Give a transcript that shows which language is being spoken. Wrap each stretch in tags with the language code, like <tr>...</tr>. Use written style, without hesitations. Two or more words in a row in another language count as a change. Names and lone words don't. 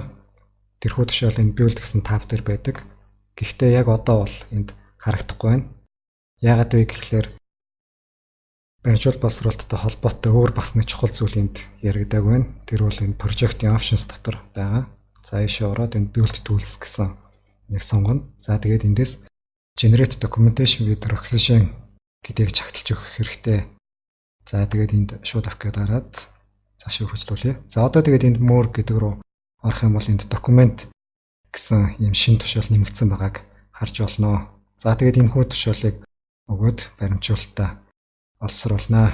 <mn>Тэрхүү тушаал энэ build гэсэн тав дээр байдаг. Гэхдээ яг одоо бол энд харагдахгүй байна. Яагаад вэ гэхлээр баримтжуулалт боловсруулалттай холбоотой өөр бас нэг чухал зүйл энд яригдаг байна. Тэр бол энэ project-ийн options дотор байгаа. За ийшээ ороод энэ</mn> <en>build tools</en> <mn>гэсэн нэг сонгоно. За тэгээд эндээс</mn> <en>generate documentation with Oxygen</en> <mn>гэдгийг чагталж өгөх хэрэгтэй. За тэгээд энд шууд авах гээд гараад цаашаа хурцлуулъя. За одоо тэгээд энд more гэдэг рүү орох юм бол энд document гэсэн юм шин тушаал нэмэгдсэн байгааг харж болно. За тэгээд энэ хүү тушаалыг өгөөд баримтжуулалтаа олсруулнаа.</mn>